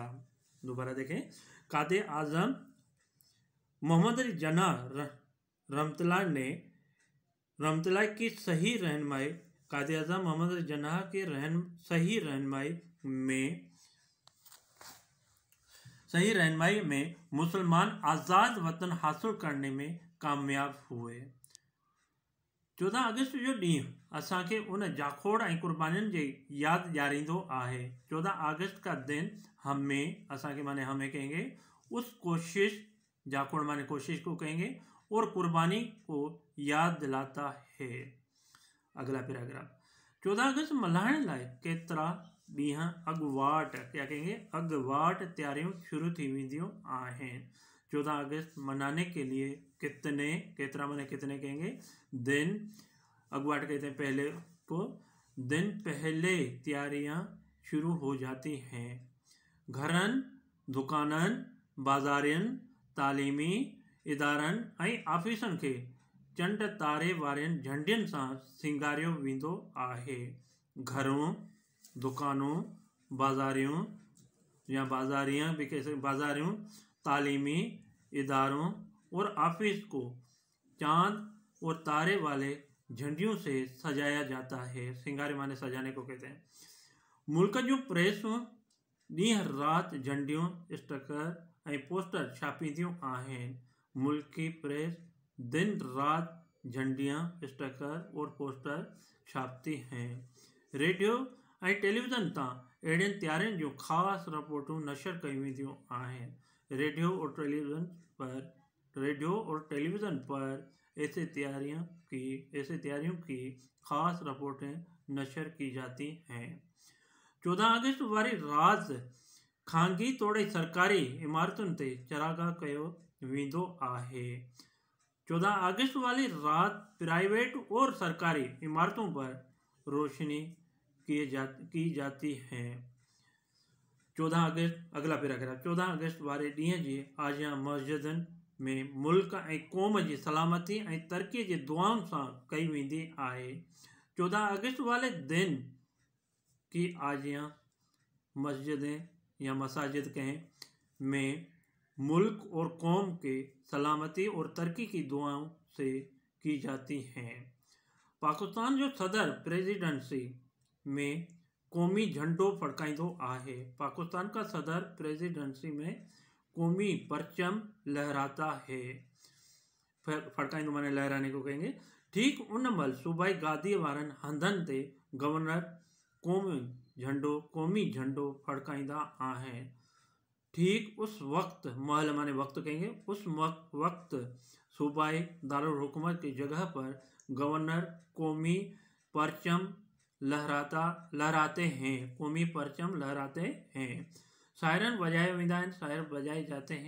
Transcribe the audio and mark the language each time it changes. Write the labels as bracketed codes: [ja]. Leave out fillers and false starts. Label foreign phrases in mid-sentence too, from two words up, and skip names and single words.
[ur] دوبارہ دیکھیں، قائدِ اعظم محمد علی جناح رحمۃ اللہ کی صحیح رہنمائی، قائدِ اعظم محمد علی جناح کے صحیح رہنمائی میں مسلمان آزاد وطن حاصل کرنے میں کامیاب ہوئے. [sd] 14 अगस्त जो ॾींहुं असांखे उन जाखोड़ ऐं कुर्बानियुनि जी यादि ॾियारींदो आहे। [ur] 14 اگست کا دن ہمیں، اسانکھے مانے ہمیں کہیں گے، اس کوشش جاکوڑ مانے کوشش کو کہیں گے، اور قربانی کو یاد دلاتا ہے. اگلا پیراگراف, [sd] 14 अगस्त मल्हाइण लाइ केतिरा ॾींहं अॻुवाट, [ur] کیا کہیں گے, [sd] अॻुवाट तैयारियों शुरू थी वेंदियूं आहिनि। [ur] 14 اگست منانے کے لیے کتنے، کیترا مانے کتنے کہیں گے، دن، اگواٹ کہتے ہیں پہلے کو، دن پہلے تیاریاں شروع ہو جاتی ہیں. [sd] घरन, दुकानन, बाज़ारिन, तालीमी इदारन ऐं ऑफिसन खे चंड तारे वारनि झंडियुनि सां सिंगारियो वेंदो आहे। [ur] گھروں، دکانوں، بازاریوں یا بازاریاں بھی کہہ سکتے، بازاریوں، تعلیمی اداروں اور آفس کو چاند اور تارے والے جھنڈیوں سے سجایا جاتا ہے. سنگارے مانے سجانے کو کہتے ہیں. [sd] मुल्क जूं प्रेसूं ॾींहं राति झंडियूं, स्टिकर ऐं पोस्टर छापींदियूं आहिनि। [ur] ملک کی پریس دن رات جھنڈیاں، سٹکر اور پوسٹر چھاپتی ہیں. [sd] रेडियो ऐं टेलीविज़न तां अहिड़ियुनि तैयारियुनि जूं ख़ासि रिपोर्टूं नशर कयूं वेंदियूं आहिनि। [ur] ریڈیو اور ٹیلی ویژن پر ایسے تیاریوں کی خاص رپورٹیں نشر کی جاتی ہیں. [sd] 14 अगस्त वारी राति खांगी तोड़े सरकारी इमारतुनि ते चरागाह कयो वेंदो आहे। [ur] 14 اگست والی رات پرائیویٹ اور سرکاری عمارتوں پر روشنی کی جاتی ہے. [sd] 14 अगस्त, [ur] اگلا پیراگراف, [sd] 14 अगस्त वारे ॾींहं जी आजियां मस्जिदनि में मुल्क ऐं क़ौम जी सलामती ऐं तरक़ीअ जी दुआउनि सां कई वेंदी आहे। [ur] 14 اگست والے دن کی آجیاں مسجدیں یا مساجد کہیں میں ملک اور قوم کے سلامتی اور ترقی کی دعاؤں سے کی جاتی ہیں. [sd] पाकिस्तान जो सदर प्रेसिडेंसी में कौमी झंडो फड़काइंदो आहे। [ur] پاکستان کا صدر پریزیڈنسی میں قومی پرچم لہراتا ہے. پھڑکائندو مانے لہرانے کو کہیں گے. [sd] ठीक उन महिल सूबाई गादी वारनि हंधनि ते गवर्नर कौमी झंडो फड़काइंदा आहिनि। [ur] ٹھیک اس وقت، محل مانے وقت کہیں گے، اس وقت صوبائی دارالحکومت کی جگہ پر گورنر قومی پرچم لہراتے ہیں. قومی پرچم لہراتے ہیں. [sd] सायरन वजाए वेंदा आहिनि, [ur] سائر بجائے جاتے ہیں.